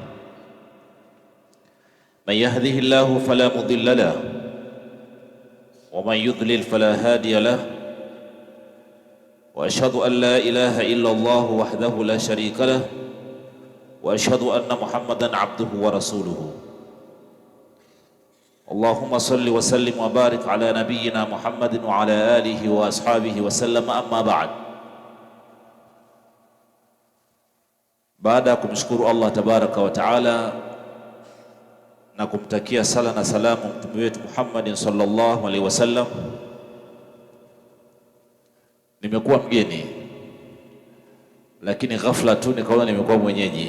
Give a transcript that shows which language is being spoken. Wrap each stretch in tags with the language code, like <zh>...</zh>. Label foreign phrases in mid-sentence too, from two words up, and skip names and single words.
<ar>من يهده الله فلا مضل له ومن يضلل فلا هادي له، وأشهد أن لا إله إلا الله وحده لا شريك له، وأشهد أن محمدًا عبده ورسوله. اللهم صل وسلم وبارك على نبينا محمد وعلى آله وأصحابه وسلم. أما بعد،</ar> <sw>baada ya kumshukuru Allah</sw> <ar>تبارك وتعالى</ar> <sw>na kumtakia sala na salamu mtume wetu Muhammadin</sw> <ar>صلى الله عليه وسلم,</ar> <sw>nimekuwa mgeni lakini ghafla tu nikaona nimekuwa mwenyeji.</sw>